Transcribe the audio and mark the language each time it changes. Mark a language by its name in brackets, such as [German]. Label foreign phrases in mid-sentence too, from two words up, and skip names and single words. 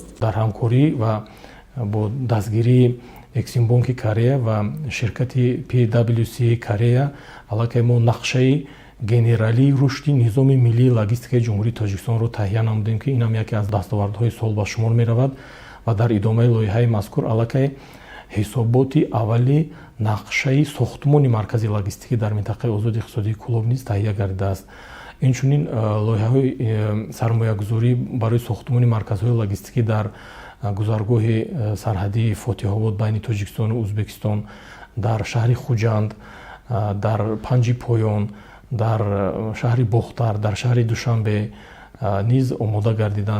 [Persian] در همکاری و با دستگیری اکسیم بانک کره و شرکت PwC کره علاقه ما نقشه گنرالی رشد نظام ملی لوجستیک جمهوری تاجیکستان رو تهیه نمودیم که این هم یکی از دستاوردهای سال به شمار می رود و در ادامه لایحه مذکور علاقه حسابات اولی نقشه ساختمان مرکزی لوجستیکی در منطقه آزاد اقتصادی کلوب نیز تهیه گردیده است. [Tajik] инчунин лоиҳаҳои сармоягузорӣ барои сохтмони марказҳои логистикӣ дар гузаргоҳи сарҳадии фотиҳобод байни тоҷикистону ӯзбекистон, дар шаҳри хуҷанд, дар панҷи поён, дар шаҳри бохтар, дар шаҳри душанбе низ омода гардиданд.